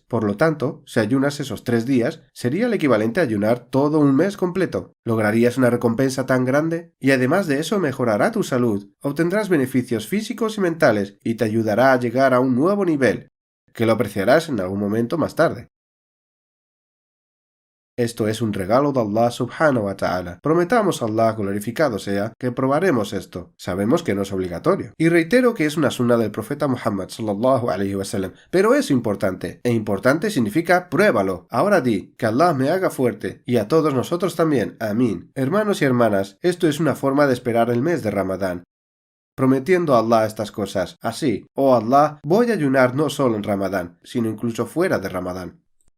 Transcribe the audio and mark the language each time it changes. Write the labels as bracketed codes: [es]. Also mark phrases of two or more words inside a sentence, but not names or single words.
[es] Por lo tanto, si ayunas esos 3 días, sería el equivalente a ayunar todo un mes completo. ¿Lograrías una recompensa tan grande? Y además de eso mejorará tu salud, obtendrás beneficios físicos y mentales y te ayudará a llegar a un nuevo nivel, que lo apreciarás en algún momento más tarde. Esto es un regalo de Allah [ar] سبحانه وتعالى. [es] Prometamos a Allah, glorificado sea, que probaremos esto. Sabemos que no es obligatorio. Y reitero que es una sunna del profeta Muhammad [ar] صلى الله عليه وسلم. [es] Pero es importante. E importante significa pruébalo. Ahora di, que Allah me haga fuerte. Y a todos nosotros también. Amén. Hermanos y hermanas, esto es una forma de esperar el mes de Ramadán, prometiendo a Allah estas cosas. Así, oh Allah, voy a ayunar no solo en Ramadán, sino incluso fuera de Ramadán.